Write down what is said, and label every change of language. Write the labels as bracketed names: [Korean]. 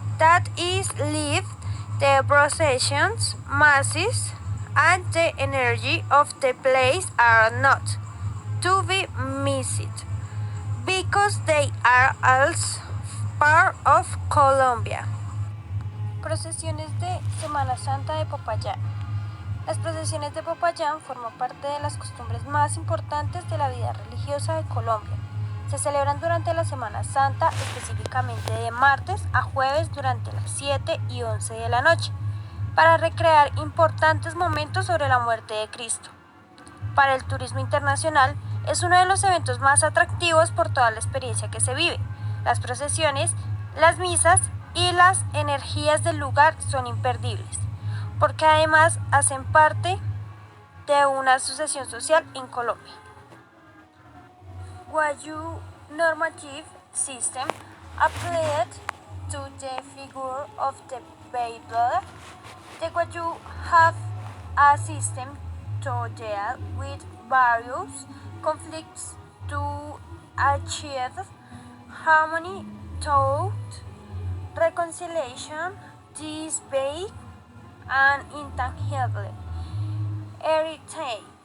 [English] That is live the processions, masses, and the energy of the place are not to be missed, because they are also part of Colombia. [Spanish] Procesiones de Semana Santa de Popayán. Las procesiones de Popayán forman parte de las costumbres más importantes de la vida religiosa de Colombia. Se celebran durante la Semana Santa, específicamente de martes a jueves durante las 7 y 11 de la noche, para recrear importantes momentos sobre la muerte de Cristo. Para el turismo internacional, es uno de los eventos más atractivos por toda la experiencia que se vive. Las procesiones, las misas y las energías del lugar son imperdibles, porque además hacen parte de una asociación social en Colombia. [English] Guayú normative system applied to the figure of the Bible. The Guayú have a system to deal with various conflicts to achieve harmony, thought, reconciliation, debate, and intangible heritage.